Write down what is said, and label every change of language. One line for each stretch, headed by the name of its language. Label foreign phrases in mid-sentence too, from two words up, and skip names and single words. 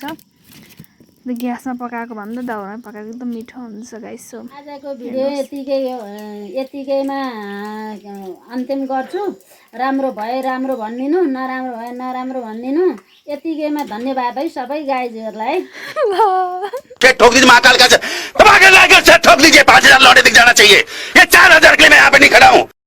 Nepali: ग्यासमा पकाएको भन्दा दाउरामा पकाएको एकदम मिठो हुन्छ गाइस। सो आजको भिडियो यतिकैमा अन्तिम गर्छु। राम्रो भए राम्रो भनिदिनु, नराम्रो भए नराम्रो भनिदिनु। यतिकैमा धन्यवाद है सबै गाइजहरूलाई।
Hindi: ठोक दीजिए महाकाल का ठोक दीजिए। 5,000 लौटे दिख जाना चाहिए। ये 4,000 के लिए मैं यहाँ पे नहीं खड़ा हूँ।